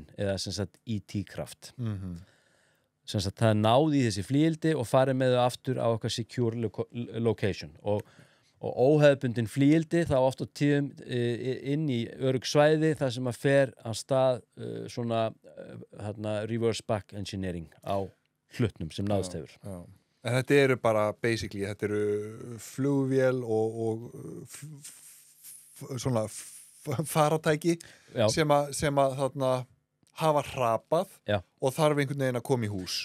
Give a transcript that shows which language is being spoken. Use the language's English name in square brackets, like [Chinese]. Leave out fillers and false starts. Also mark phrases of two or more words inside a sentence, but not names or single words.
[Icelandic] eða sem sagt IT-kraft sem sagt það er náð í þessi flýildi og farið með þau aftur á okkar [English] secure location [Icelandic] og óhefbundin flýildi þá oft á tíðum inn í örugg svæði þar sem að fer á stað svona [English] reverse back engineering [Icelandic] á hlutnum sem náðst hefur. Já. En þetta eru bara basically, þetta eru flugvél og svona faratæki sem að þarna hafa hrapað og þarf einhvern veginn að koma í hús.